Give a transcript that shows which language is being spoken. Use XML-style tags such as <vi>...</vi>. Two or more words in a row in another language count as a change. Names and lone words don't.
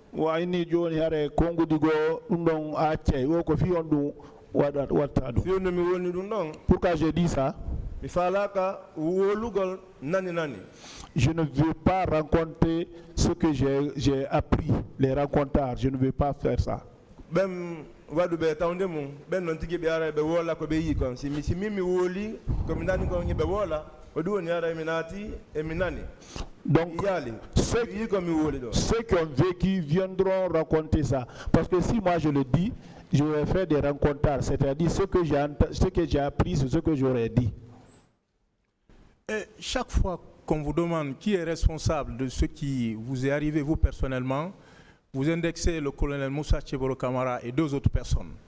<fr>Pourquoi j'ai dit ça? Je ne veux pas rencontrer ce que j'ai appris, les rencontres. Je ne veux pas faire ça.</fr> <ff>Wadu be tawnde mum ben non tigi be ara be wola ko be yi kon si mimi woli ko mi nani ko ngi be wola o du woni ara minati e minani.</ff> <fr>Donc ceux qui ont vécu viendront raconter ça parce que si moi je le dis, je vais faire des rencontres, c'est-à-dire ce que j'ai appris, c'est ce que j'aurais dit. Et chaque fois qu'on vous demande qui est responsable de ce qui vous est arrivé vous personnellement, vous indexez le colonel Moussa Tcheboro Camara et 2 autres personnes.</fr>